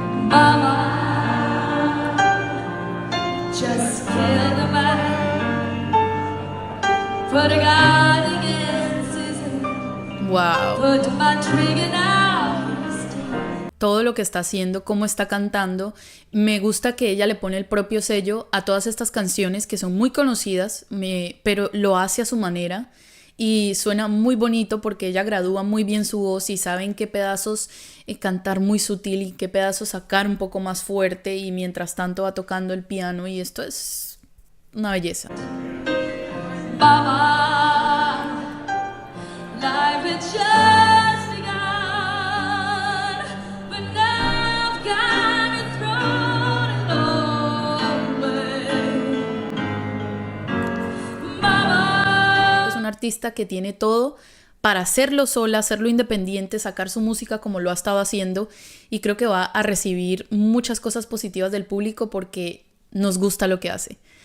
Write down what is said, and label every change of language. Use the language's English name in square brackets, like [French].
[English] Mama, just kill the man. Put a gun against his head. Wow. Put my trigger now. [Spanish] Todo lo que está haciendo, cómo está cantando. Me gusta que ella le pone el propio sello a todas estas canciones que son muy conocidas, pero lo hace a su manera y suena muy bonito porque ella gradúa muy bien su voz y sabe en qué pedazos cantar muy sutil y qué pedazos sacar un poco más fuerte, y mientras tanto va tocando el piano y esto es una belleza. [English] Mama, life had just begun, but now I've got it thrown away. Mama, [Spanish] Es una artista que tiene todo para hacerlo sola, hacerlo independiente, sacar su música como lo ha estado haciendo, y creo que va a recibir muchas cosas positivas del público porque nos gusta lo que hace.